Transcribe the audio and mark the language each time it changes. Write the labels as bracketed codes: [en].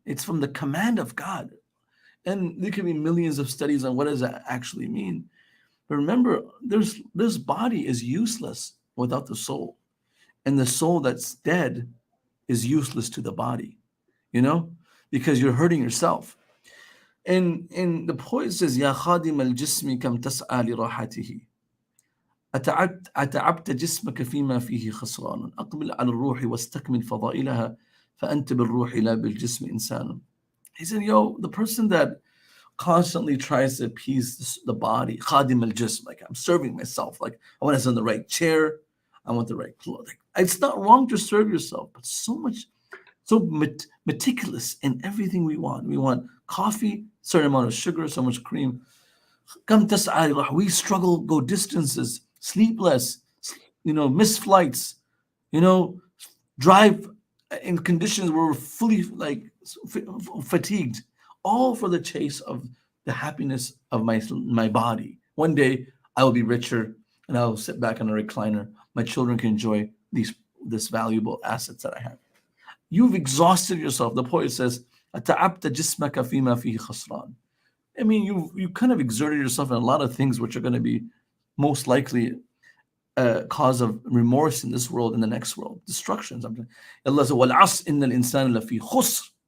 [en] It's from the command of God. And there can be millions of studies on what does that actually mean. But remember, this body is useless without the soul. And the soul that's dead is useless to the body, because you're hurting yourself. And the poet says, [ar] يا خادم الجسم كم تسعى لراحته أتعبت جسمك فيما فيه خسران أقبل على الروح واستكمل فضائلها فأنت بالروح لا بالجسم إنسان. [en] He said, the person that constantly tries to appease the body, khadim al-jism, like I'm serving myself, like I want to sit in the right chair, I want the right clothes. Like, it's not wrong to serve yourself, but so meticulous in everything we want. We want coffee, certain amount of sugar, so much cream. We struggle, go distances, sleep less, miss flights, you know, drive in conditions where we're fully like fatigued, all for the chase of the happiness of my body. One day I will be richer and I'll sit back on a recliner. My children can enjoy this valuable assets that I have. You've exhausted yourself. The poet says, [ar] "أتعبت جسمك فيما فيه خسران." [en] I mean, you kind of exerted yourself in a lot of things which are going to be most likely a cause of remorse in this world and the next world, destruction. Sometimes Allah says, [ar] "وَالْعَصْرِ إِنَّ الْإِنسَانَ لَفِي خُسْرٍ."